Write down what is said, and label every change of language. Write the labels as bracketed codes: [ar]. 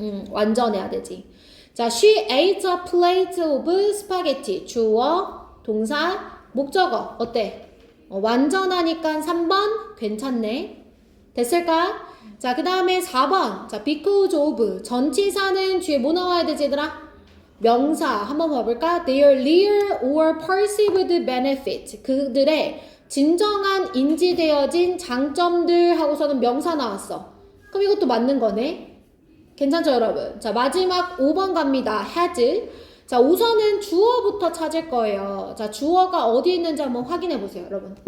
[ko] 완전해야 되지. [en] 자, she ate a plate of spaghetti. [ko] 주어, 동사, 목적어. 어때? 완전하니까 3번 괜찮네. 됐을까? 자, 그 다음에 4번. 자, because of. 전치사는 뒤에 뭐 나와야 되지, 얘들아? 명사. 한번 봐볼까? [en] Their real or perceived benefit. [ko] 그들의 진정한 인지되어진 장점들 하고서는 명사 나왔어. 그럼 이것도 맞는 거네. 괜찮죠, 여러분? 자, 마지막 5번 갑니다. has. 자, 우선은 주어부터 찾을 거예요. 자, 주어가 어디 있는지 한번 확인해 보세요, 여러분.